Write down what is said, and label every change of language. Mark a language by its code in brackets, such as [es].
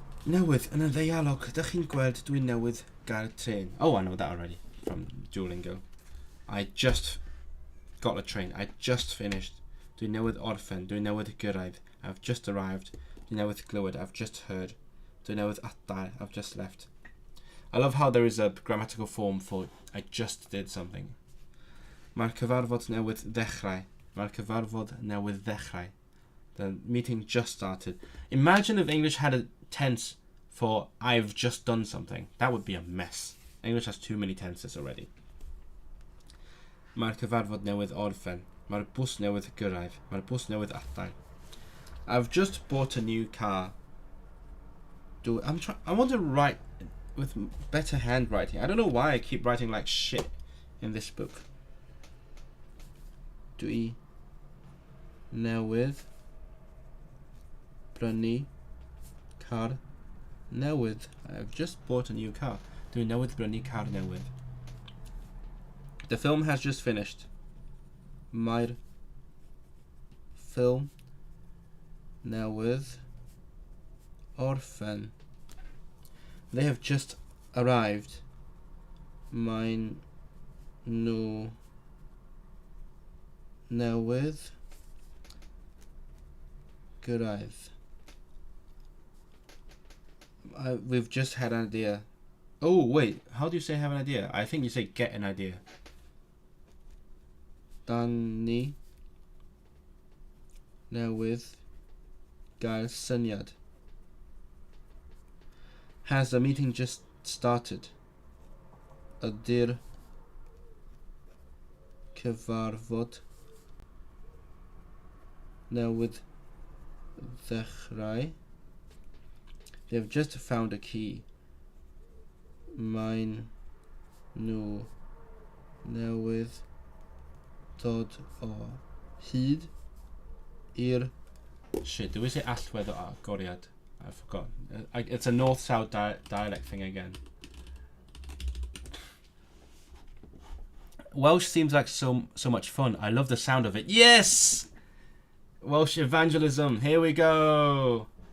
[cy] Newydd, yn y ddeialog, ydych chi'n gweld dwi'n newydd gael tren. [en] Oh, I know that already from Duolingo. I just got a train. I just finished. [cy] Dwi'n newydd orffen. Dwi'n newydd gyrraedd. [en] I've just arrived. [cy] Dwi'n newydd glywed. [en] I've just heard. [cy] Dwi'n newydd adael. [en] I've just left. I love how there is a grammatical form for I just did something. [cy] Mae'r cyfarfod newydd ddechrau. Mae'r cyfarfod newydd ddechrau. [en] The meeting just started. Imagine if English had a tense for I've just done something. That would be a mess. English has too many tenses already. [cy] Mae'r cyfarfod newydd orffen. Mae'r bws newydd gyrraedd. Mae'r bws newydd adael. [en] I've just bought a new car. I want to write with better handwriting. I don't know why I keep writing like shit in this book. [cy] Dwi newydd brynu car newydd. [en] I've just bought a new car. [cy] Dwi newydd brynu car newydd. [en] The film has just finished. [cy] Mae'r ffilm newydd orffen. [en] They have just arrived. [cy] Mae'n nhw newydd gyrraedd. [en] We've just had an idea. Oh, wait. How do you say have an idea? I think you say get an idea. [cy] Dan ni newydd gael syniad. [en] Has the meeting just started? [cy] Ydy'r cyfarfod newydd ddechrau? [en] They've just found a key. [cy] Mae'n nhw newydd dod o hyd i'r... [en] Shit, do we say allwedd o agoriad? I forgot. It's a north-south dialect thing again. Welsh seems like so much fun. I love the sound of it. Yes! Welsh evangelism. Here we go.